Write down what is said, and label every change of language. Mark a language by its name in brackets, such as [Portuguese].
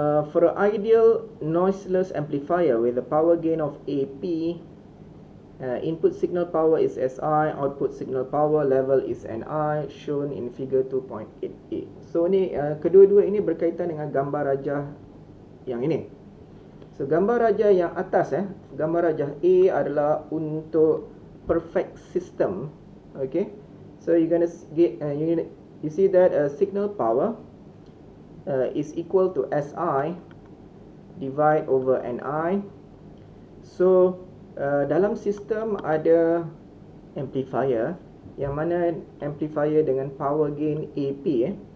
[English] For an ideal noiseless amplifier with a power gain of AP, input signal power is SI, output signal power level is NI, shown in figure 2.88. [Malay] So ni kedua-dua ini berkaitan dengan gambar rajah yang ini. So gambar rajah yang atas gambar rajah A adalah untuk perfect system. [English] Okay, so you're gonna get you see that signal power is equal to SI divide over NI. [Malay] So dalam sistem ada amplifier yang mana amplifier dengan power gain AP.